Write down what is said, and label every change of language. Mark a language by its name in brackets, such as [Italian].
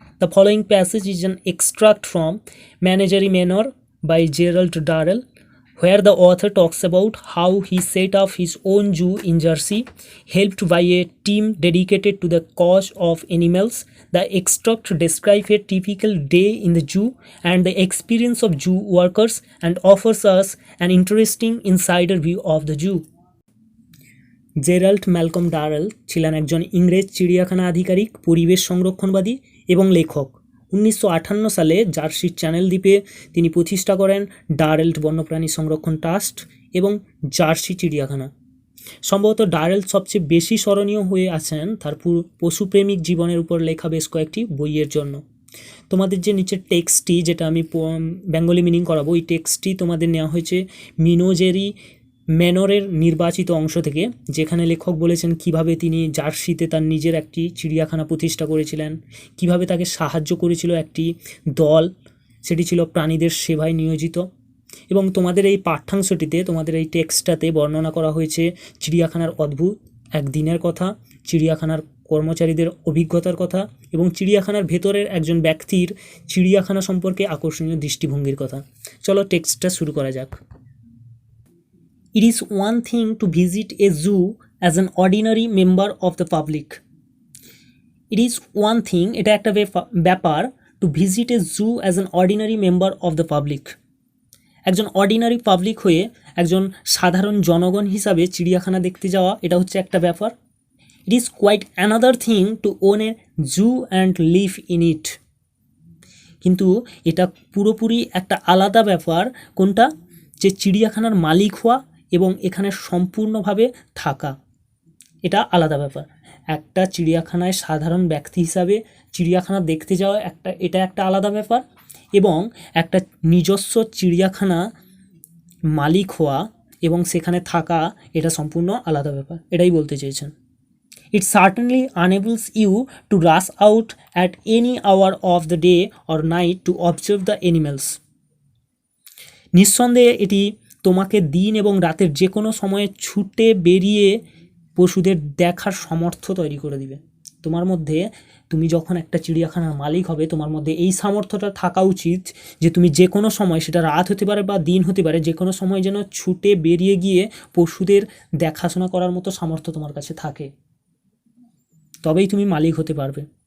[English] The following passage is an extract from Menagerie Manor by Gerald Darrell, where the author talks about how he set up his own zoo in Jersey, helped by a team dedicated to the cause of animals. The extract describes a typical day in the zoo and the experience of zoo workers and offers us an interesting insider view of the zoo. [Bangla] Gerald Malcolm Durrell ছিলেন একজন ইংরেজ চিড়িয়াখানা আধিকারিক, পরিবেশ সংরক্ষণবাদী এবং লেখক। 1958 সালে জার্সির চ্যানেল দ্বীপে তিনি প্রতিষ্ঠা করেন ডারেল বন্যপ্রাণী সংরক্ষণ ট্রাস্ট এবং জার্সি চিড়িয়াখানা। সম্ভবত ডারেল সবচেয়ে বেশি স্মরণীয় হয়ে আছেন তার পশুপ্রেমিক জীবনের উপর লেখা বেশ কয়েকটি বইয়ের জন্য। তোমাদের যে নিচের টেক্সটটি, যেটা আমি বেঙ্গলি মিনিং করাবো, এই টেক্সটটি তোমাদের নেওয়া হয়েছে মিনোজেরি ম্যানরের নির্বাচিত অংশ থেকে, যেখানে লেখক বলেছেন কিভাবে তিনি জার্সিতে তার নিজের একটি চিড়িয়াখানা প্রতিষ্ঠা করেছিলেন, কিভাবে তাকে সাহায্য করেছিল একটি দল, সেটি ছিল প্রাণীদের সেবায় নিয়োজিত। এবং তোমাদের এই পাঠ্যাংশটিতে, তোমাদের এই টেক্সটটাতে বর্ণনা করা হয়েছে চিড়িয়াখানার অদ্ভুত একদিনের কথা, চিড়িয়াখানার কর্মচারীদের অভিজ্ঞতার কথা এবং চিড়িয়াখানার ভেতরের একজন ব্যক্তির চিড়িয়াখানা সম্পর্কে আকর্ষণীয় দৃষ্টিভঙ্গির কথা। চলো টেক্সটটা শুরু করা যাক। [English] It is one thing to visit a zoo as an ordinary member of the public. It is one thing, [Bangla] এটা একটা ব্যাপার, [English] to visit a zoo as an ordinary member of the public. [Bangla] একজন অর্ডিনারি পাবলিক হয়ে, একজন সাধারণ জনগণ হিসাবে চিড়িয়াখানা দেখতে যাওয়া, এটা হচ্ছে একটা ব্যাপার। [English] It is quite another thing to own a zoo and live in it. [Bangla] কিন্তু এটা পুরোপুরি একটা আলাদা ব্যাপার। কোনটা? যে চিড়িয়াখানার মালিক হওয়া এবং এখানে সম্পূর্ণভাবে থাকা, এটা আলাদা ব্যাপার। একটা চিড়িয়াখানায় সাধারণ ব্যক্তি হিসাবে চিড়িয়াখানা দেখতে যাওয়া এটা একটা আলাদা ব্যাপার, এবং একটা নিজস্ব চিড়িয়াখানা মালিক হওয়া এবং সেখানে থাকা, এটা সম্পূর্ণ আলাদা ব্যাপার। এটাই বলতে চেয়েছেন। [English] It certainly enables you to rush out at any hour of the day or night to observe the animals. [Bangla] নিঃসন্দেহে এটি তোমাকে দিন এবং রাতের যে কোনো সময়ে ছুটে বেরিয়ে পশুদের দেখার সামর্থ্য তৈরি করে দিবে তোমার মধ্যে। তুমি যখন একটা চিড়িয়াখানার মালিক হবে, তোমার মধ্যে এই সামর্থ্যটা থাকা উচিত যে তুমি যে কোনো সময়, সেটা রাত হতে পারে বা দিন হতে পারে, যে কোনো সময় যেন ছুটে বেরিয়ে গিয়ে পশুদের দেখাশোনা করার মতো সামর্থ্য তোমার কাছে থাকে, তবেই তুমি মালিক হতে পারবে।